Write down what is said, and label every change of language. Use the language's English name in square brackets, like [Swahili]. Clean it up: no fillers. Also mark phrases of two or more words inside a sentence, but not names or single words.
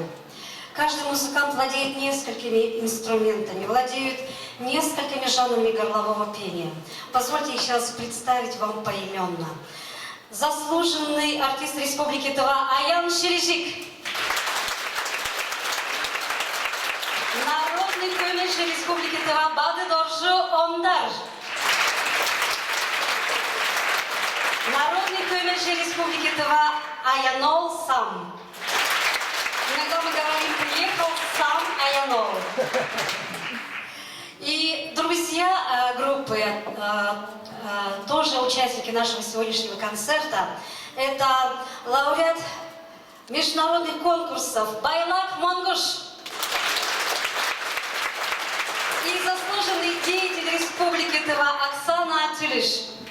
[Russian] Каждый музыкант владеет несколькими инструментами, владеет несколькими жанрами горлового пения. Позвольте сейчас представить вам поименно. Заслуженный артист Республики Тыва Аян Шережик. Народный көмекші Республики Тыва Бады Доржу Ондар. Народный көмекші Республики Тыва Аянол Сам. Иногда мы говорим, приехал сам Аянол. И друзья группы, тоже участники нашего сегодняшнего концерта, это лауреат международных конкурсов Байлак Монгуш и заслуженный деятель Республики Тыва Оксана Тюлиш.